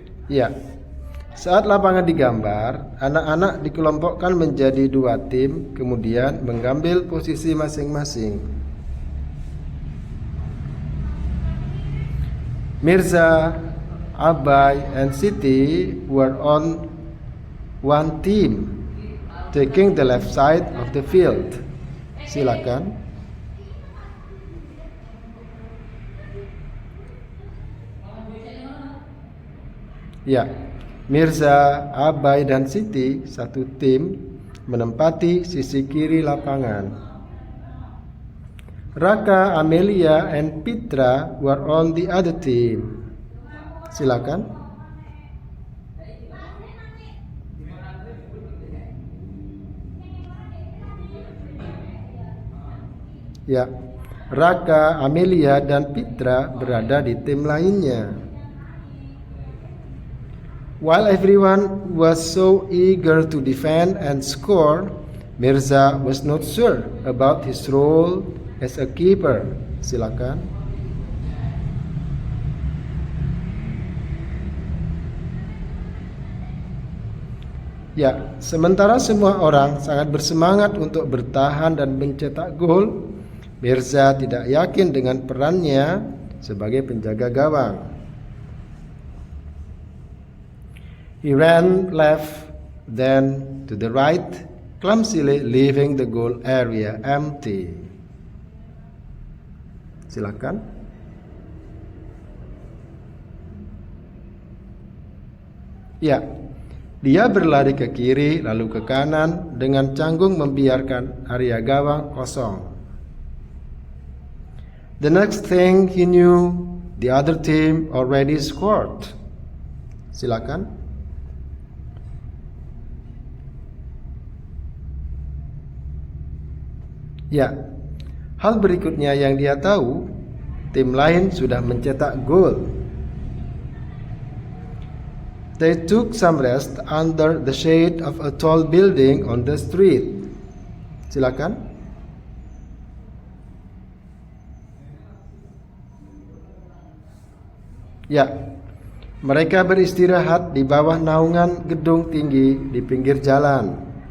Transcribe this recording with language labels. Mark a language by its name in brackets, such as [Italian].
[Indonesian] Ya, saat lapangan digambar, anak-anak dikelompokkan menjadi 2 tim, kemudian mengambil posisi masing-masing. [English] Mirza, Abai, and Siti were on one team, taking the left side of the field. [Indonesian] Silakan. Ya, Mirza, Abai, dan Siti satu tim menempati sisi kiri lapangan. [English] Raka, Amelia, and Pitra were on the other team. [Indonesian] Silakan. Ya, Raka, Amelia, dan Pitra berada di tim lainnya. [English] While everyone was so eager to defend and score, Mirza was not sure about his role as a keeper. [Indonesian] Silakan. Ya, sementara semua orang sangat bersemangat untuk bertahan dan mencetak gol, Mirza tidak yakin dengan perannya sebagai penjaga gawang. [English] He ran left, then to the right, clumsily leaving the goal area empty. [Indonesian] Silakan. Ya, dia berlari ke kiri lalu ke kanan dengan canggung membiarkan area gawang kosong. [English] The next thing he knew, the other team already scored. [Indonesian] Silakan. Ya, hal berikutnya yang dia tahu, tim lain sudah mencetak gol. [English] They took some rest under the shade of a tall building on the street. [Indonesian] Silakan. Ya, mereka beristirahat di bawah naungan gedung tinggi di pinggir jalan.